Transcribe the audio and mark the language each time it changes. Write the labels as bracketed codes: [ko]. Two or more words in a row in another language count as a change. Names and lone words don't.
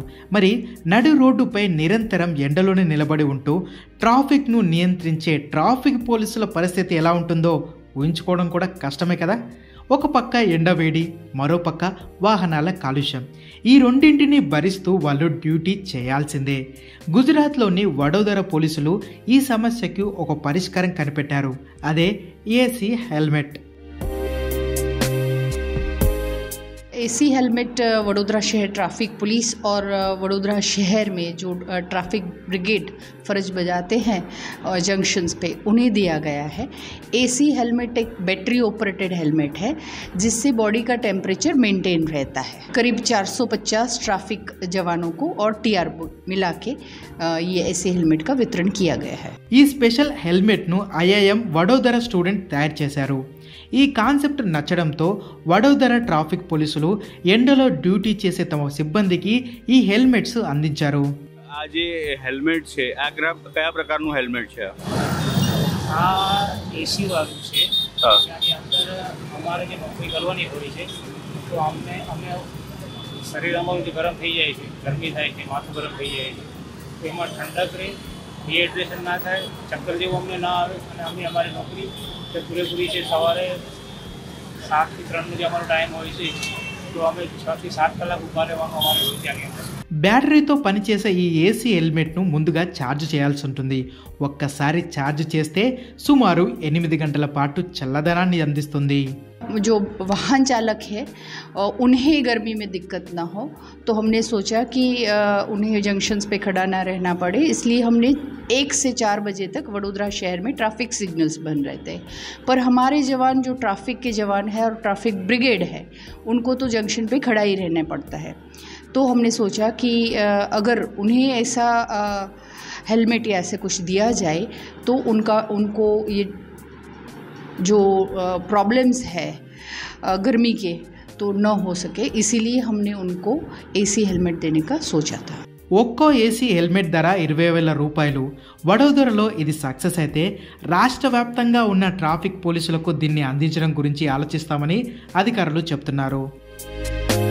[te] మరి నడి రోడ్డుపై నిరంతరం ఎండలోనే నిలబడి ఉంటూ ట్రాఫిక్ను నియంత్రించే [en] traffic police [te] పరిస్థితి ఎలా ఉంటుందో ఊహించుకోవడం కూడా కష్టమే కదా. ఒక పక్క ఎండవేడి, మరో పక్క వాహనాల కాలుష్యం. ఈ రెండింటిని భరిస్తూ వాళ్ళు డ్యూటీ చేయాల్సిందే. గుజరాత్లోని వడోదర పోలీసులు ఈ సమస్యకు ఒక పరిష్కారం కనిపెట్టారు. అదే [en] AC helmet. AC helmet [hi] वडोदरा शहर [en] traffic police [hi] और वडोदरा शहर में जो [en] traffic brigade [hi] फ़र्ज बजाते हैं जंक्शंस पे, उन्हें दिया गया है। [en] AC helmet [hi] एक [en] battery operated helmet [hi] है जिससे बॉडी का टेम्परेचर मेंटेन रहता है। करीब 450 ट्रैफिक जवानों को और टीआर मिला के ये [en] AC helmet [hi] का वितरण किया गया है। [te] ఈ [en] special helmet [te] ఐఐఎం వడోదర స్టూడెంట్ తయారు చేశారు. ఈ కాన్సెప్ట్ నచ్చడంతో వడోదర [en] traffic police [te] ఎండలో డ్యూటీ చేసే తమ సిబ్బందికి ఈ హెల్మెట్స్ అందించారు. [gu] આ જે હેલ્મેટ છે આ કયા પ્રકારનું હેલ્મેટ છે? આ એસી વાળું છે. ત્યાંની અંદર અમારે જે નોકરી કરવાની હોય છે તો અમે શરીર અમારું જે ગરમ થઈ જાય છે, ગરમી થાય છે, માથું ગરમ થઈ જાય છે, તો એમાં ઠંડક રહે, ડિહાઇડ્રેશન ના થાય, ચક્કર જેવું અમને ના આવે અને અમે અમારી નોકરી જે પૂરેપૂરી છે સવારે 7 થી 3નો જે અમારો ટાઈમ હોય છે તો અમે 6 થી 7 કલાક ઊભા રહેવાનું અમારે હોય ત્યાંની અંદર. [te] బ్యాటరీతో పనిచేసే ఈ [en] AC helmet [te] ముందుగా ఛార్జ్ చేయాల్సి ఉంటుంది. ఒక్కసారి ఛార్జ్ చేస్తే సుమారు 8 గంటల పాటు చల్లదనాన్ని అందిస్తుంది. [hi] जो वाहन चालक है उन्हें गर्मी में दिक्कत ना हो तो हमने सोचा कि उन्हें जंक्शंस पे खड़ा ना रहना पड़े, इसलिए हमने 1 से 4 बजे तक वडोदरा शहर में [en] traffic signals [hi] बन रहे थे। पर हमारे जवान जो ट्रैफिक के जवान है और [en] traffic brigade [hi] है उनको तो जंक्शन पे खड़ा ही रहना पड़ता है। तो हमने सोचा कि अगर उन्हें ऐसा हेलमेट या ऐसे कुछ दिया जाए तो उनको ये जो प्रॉब्लम्स है गर्मी के तो न हो सके, इसीलिए हमने उनको [en] AC helmet [hi] देने का सोचा था। [te] ఒక్కో [en] AC helmet [te] ధర 20,000 రూపాయలు. వడోదరలో ఇది సక్సెస్ అయితే రాష్ట్ర వ్యాప్తంగా ఉన్న ట్రాఫిక్ పోలీసులకు దీన్ని అందించడం గురించి ఆలోచిస్తామని అధికారులు చెప్తున్నారు.